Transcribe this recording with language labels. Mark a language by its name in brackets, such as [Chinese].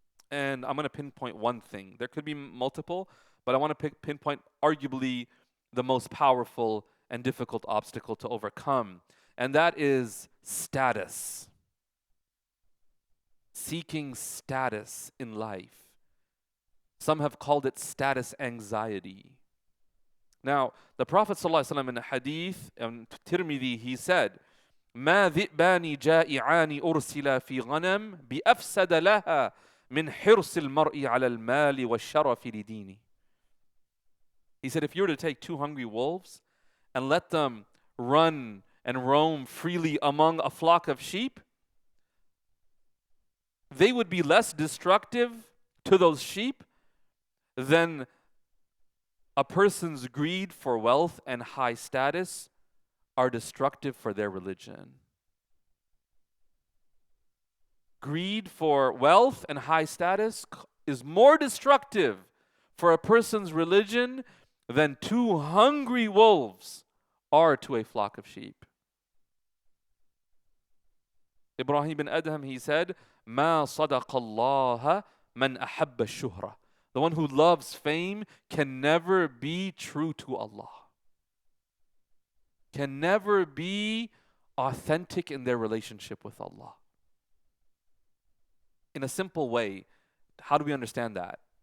[English] And I'm going to pinpoint one thing. There could be multiple, but I want to pinpoint arguably the most powerful and difficult obstacle to overcome, and that is status. Seeking status in life. Some have called it status anxiety. Now, the Prophet ﷺ in a hadith, Tirmidhi, he said, [Arabic] ما ذئبان جائعان أرسلا في غنم بأفسد لها من حرص المرء على المال والشرف لدينه. [English] He said, if you were to take two hungry wolves and let them run and roam freely among a flock of sheep, they would be less destructive to those sheep than a person's greed for wealth and high status are destructive for their religion. Greed for wealth and high status is more destructive for a person's religion than two hungry wolves are to a flock of sheep. [Arabic] Ibrahim ibn Adham, [English] he said, [Arabic] مَا صَدَقَ اللَّهَ مَنْ أَحَبَّ الشُّهْرَةِ. [English] The one who loves fame can never be true to Allah. Can never be authentic in their relationship with Allah. In a simple way, how do we understand that?